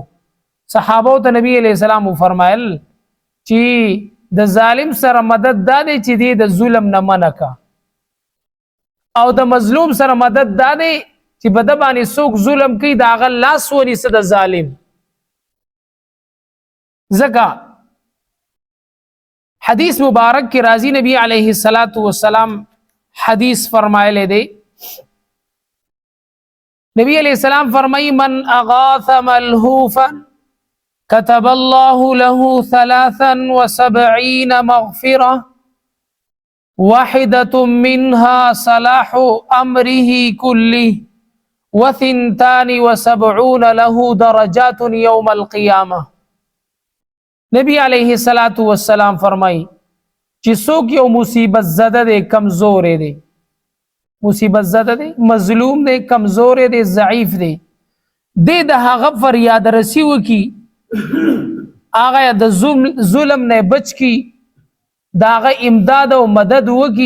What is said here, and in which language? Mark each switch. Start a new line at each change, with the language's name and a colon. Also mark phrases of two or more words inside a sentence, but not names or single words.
Pashto: صحابه ته نبی
Arabic: علیہ السلام
Pashto: فرمایل چې د ظالم سره مدد دا دی چې دی د ظلم نه منع کا، او د مظلوم سره مدد دا دی چې په د باندې څوک ظلم کوي د هغه لاس ونیسه د ظالم. ځکه حدیث مبارک کی راضی نبی
Arabic: علیہ الصلوۃ والسلام
Pashto: حدیث فرمائے دے.
Arabic: نبی علیہ السلام فرمائی من اغاث ملہوفا كتب الله له 73 مغفرة واحدة منها صلاح أمره كله و72 له درجات يوم القيامة.
Pashto: نبی
Arabic: علیہ الصلوۃ والسلام
Pashto: فرمائی چې څوک یو مصیبت زده دی، کمزور دی، مصیبت زده دی، مظلوم دی، کمزور دی، ضعیف دی، د هغه فریاد رسی وکي، هغه د ظلم نه بچ کی، دا هغه امداد او مدد وکي.